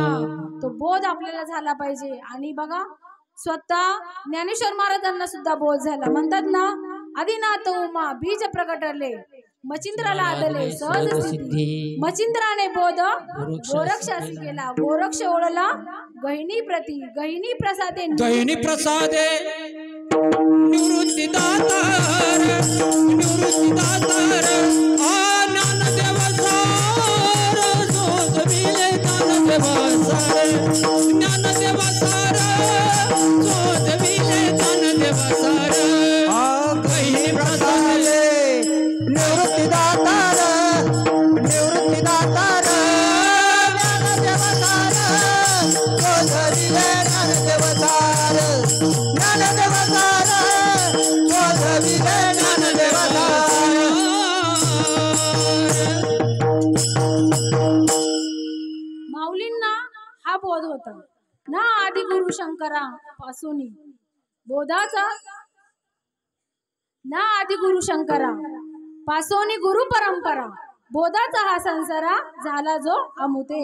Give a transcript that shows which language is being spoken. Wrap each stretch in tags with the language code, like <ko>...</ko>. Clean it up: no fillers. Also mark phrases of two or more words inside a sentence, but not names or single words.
<mr>तो बोध आपल्याला झाला पाहिजे. आणि बघा, स्वतः ज्ञानेश्वर महाराजांना सुद्धा बोध झाला. म्हणतात ना, आदिनाथ उमा बीज प्रगटले, मचिंद्राला आदले सहज सिद्धी, मचिंद्राने बोध गोरक्षासी केला, गोरक्ष ओळला गहिनी प्रती, गहिनी प्रसादे, गहिनी प्रसादे निवृत्ती दातार, निवृत्ती दातार, ज्ञान देवसार, शोधविले ज्ञान देवसार, ज्ञान देवसार, शोधविले ज्ञान देवसार. गहिनी प्रसादे निवृत्ती दातार, निवृत्ती दातार, ज्ञान देवसार, शोधविले ज्ञान देवसार, ज्ञान देवसार, शोधविले ज्ञान देवसार. माऊलींना हा बोध होता ना, आदि गुरु शंकरा पासून बोधाचा, ना आदि गुरु शंकरा पासोनी गुरु परंपरा, बोधाचा हा संसारा झाला जो अमुते.</mr>